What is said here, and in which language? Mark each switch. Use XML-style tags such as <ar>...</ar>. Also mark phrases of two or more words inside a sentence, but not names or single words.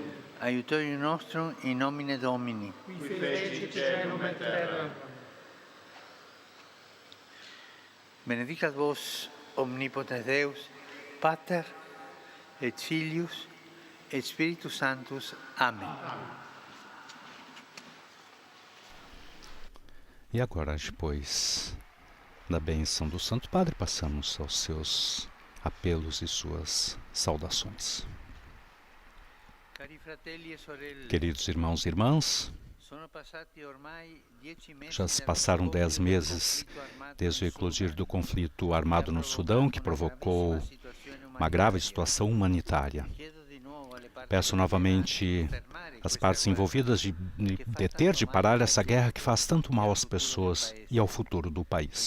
<la>Aiutorium nostrum in nomine Domini. Qui feci caelum et terram. Benedicat vos omnipotens Deus, Pater et Filius, et Spiritus Sanctus.</la> <pt>Amém. E agora, depois da bênção do Santo Padre, passamos aos seus apelos e suas saudações.</pt> <it>Cari fratelli e sorelle,</it> <pt>Queridos irmãos e irmãs,</pt> <it>sono passati ormai 10 mesi</it> <pt>já se</pt> <it>dal</it> <pt>passaram</pt> <it>scoppio</it> <pt>10</pt> <it>del</it> <pt>meses</pt> <it>conflitto armato</it> <pt>desde o</pt> <it>in</it> <pt>eclodir Sudão, do conflito armado no Sudão, que provocou uma grave situação humanitária. Peço novamente às partes envolvidas de deter, de parar essa guerra que faz tanto mal às pessoas e ao futuro do país.</pt>